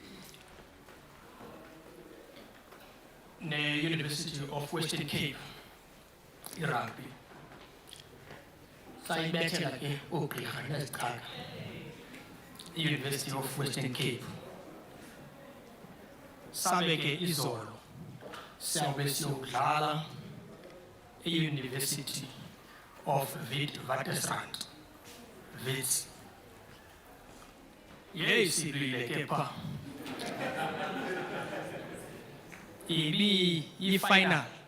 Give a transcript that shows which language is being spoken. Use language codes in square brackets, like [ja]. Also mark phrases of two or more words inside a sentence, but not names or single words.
[xh] ne-University of Western Cape i-rugby. Sayibethela ke oogqirha nezichaka i-University of Western Cape. Sabe ke izolo siyabe siyodlala e-University of Witwatersrand, Wits. Silwile ke pha. Yi-final.